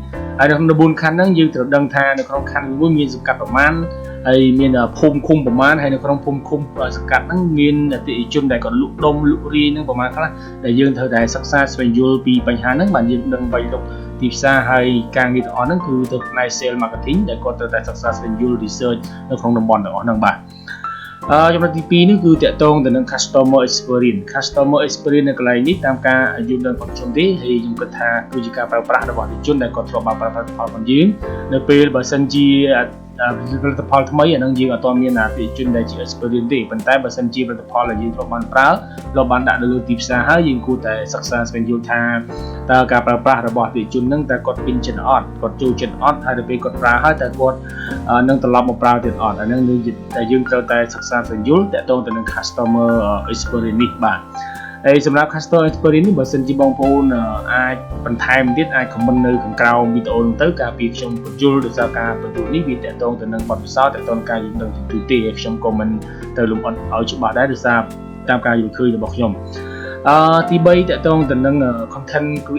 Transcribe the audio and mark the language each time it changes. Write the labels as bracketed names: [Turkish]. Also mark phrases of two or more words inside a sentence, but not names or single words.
[Khmer] ហើយនៅក្នុង14ខណ្ឌហ្នឹងយើងត្រូវដឹងថានៅក្នុងខណ្ឌមួយមានសង្កាត់ប្រមាណហើយមានភូមិឃុំប្រមាណហើយនៅក្នុងភូមិឃុំសង្កាត់ហ្នឹងមានអតិថិជនដែលគាត់លក់ដុំលក់រាយហ្នឹងប្រមាណខ្លះដែលយើងត្រូវតែសិក្សាស្វែងយល់ពីបញ្ហាហ្នឹងបានយើងដឹងបាយលុកទីផ្សារហើយការងារទាំងអស់ហ្នឹងគឺទៅផ្នែក [English] sales marketing [Khmer] ដែលគាត់ត្រូវតែសិក្សាស្វែងយល់ research នៅក្នុងតំបន់ទាំងអស់ហ្នឹងបាទចំណុចទី2នេះគឺតាក់ទងទៅនឹង customer experience នៅកន្លែងនេះតាមការយល់ដឹងរបស់ខ្ញុំទេហើយខ្ញុំគិតថាគឺជាការប្រើប្រាស់របស់អតិថិជនដែលគាត់ធ្លាប់បានប្រើប្រាស់ផលរបស់យើងនៅពេលបើសិនជាផលិតផលថ្មីអានឹងយើងអត់ទាន់មានអតិថិជនដែលជា experience ទេប៉ុន្តែបើសិនជាផលិតផលដែលយើងធ្លាប់បានប្រើធ្លាប់បានដាក់នៅលើទីផ្សារហើយយើងគួរតែសិក្សាស្វែងយល់ថាតើការប្រើប្រាស់របស់អតិថិជនហ្នឹងតើគាត់ ពេញចិត្តអត់គាត់ចូលចិត្តអត់ហើយដល់ពេលគាត់ប្រើហើយតើគាត់នឹងត្រឡប់មកប្រើទៀតអត់អានឹងតែយើងត្រូវតែសិក្សាស្វែងយល់តាក់ទងទៅនឹង [English] customer experience [Khmer] នេះបាទហើយសម្រាប់ [English] customer experience [Khmer] នេះបើសិនជាបងប្អូនអាចបន្ថែមទៀតអាច comment នៅខាងក្រោមវីដេអូហ្នឹងទៅការពីខ្ញុំបញ្យល់ដោយសារការបញ្យល់នេះវាតាក់ទងទៅនឹងបទពិសោធន៍តាក់ទងការយល់ដឹងទូទៅទេខ្ញុំ comment ទៅលំអិតឲ្យច្បាស់ដែរដោយសារតាមការយល់ឃើញរបស់ខ្ញុំទី3តាក់ទងទៅនឹង content